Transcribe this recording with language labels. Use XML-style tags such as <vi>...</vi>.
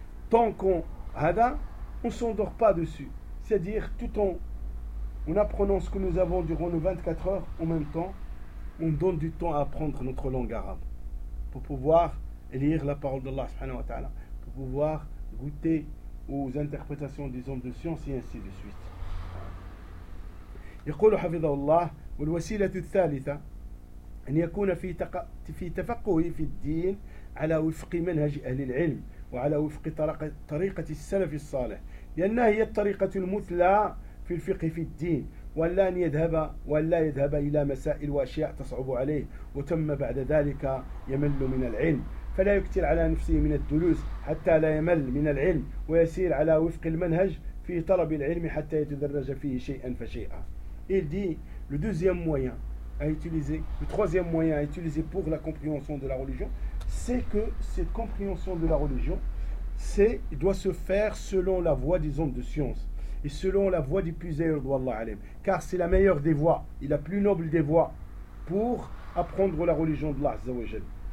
<fr>Tant qu'on hada, on ne s'endort pas dessus. C'est-à-dire, tout en apprenant ce que nous avons durant nos 24 heures, en même temps, on donne du temps à apprendre notre langue arabe pour pouvoir lire la parole d'Allah, subhanahu wa ta'ala, pour pouvoir goûter aux interprétations des hommes de science et ainsi de suite.</fr> <ar>يقول حفظه الله والوسيلة الثالثة أن يكون في تفقهه في الدين على وفق منهج أهل العلم وعلى وفق طريقة السلف الصالح لأنها هي الطريقة المثلى في الفقه في الدين وأن لا يذهب إلى مسائل وأشياء تصعب عليه وتم بعد ذلك يمل من العلم فلا يكتر على نفسه من الدروس حتى لا يمل من العلم ويسير على وفق المنهج في طلب العلم حتى يتدرج فيه شيئا فشيئا.</ar> <fr>Il dit, le deuxième moyen à utiliser, le troisième moyen à utiliser pour la compréhension de la religion, c'est que cette compréhension de la religion doit se faire selon la voie des hommes de science et selon la voie du puseur d'Allah alayhim. Car c'est la meilleure des voies et la plus noble des voies pour apprendre la religion d'Allah azzawajal.</fr>